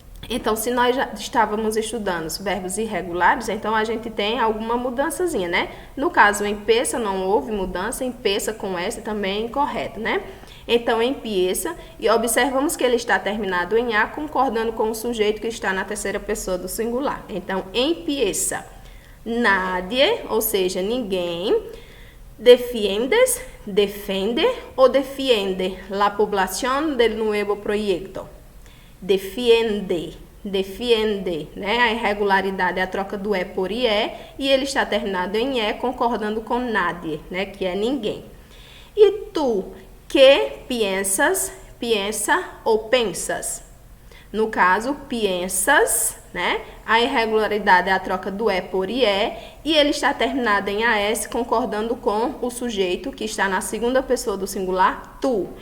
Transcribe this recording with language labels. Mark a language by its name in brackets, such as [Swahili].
[Portuguese] Então, se nós já estávamos estudando os verbos irregulares, então a gente tem alguma mudançazinha, né? No caso, empieza não houve mudança, empieza com S também é incorreto, né? Então, empieza, e observamos que ele está terminado em A, concordando com o sujeito que está na terceira pessoa do singular. Então, empieza. Nadie, ou seja, ninguém. [Spanish] Defiendes, [Portuguese] defende o [Spanish] defiende la población del nuevo proyecto. Defiende, né? [Portuguese] A irregularidade é a troca do E por IE e ele está terminado em E, concordando com nadie, né? Que é ninguém. E tu, que piensas, piensa ou pensas? No caso, piensas, né? A irregularidade é a troca do E por IE e ele está terminado em AS, concordando com o sujeito que está na segunda pessoa do singular, tu.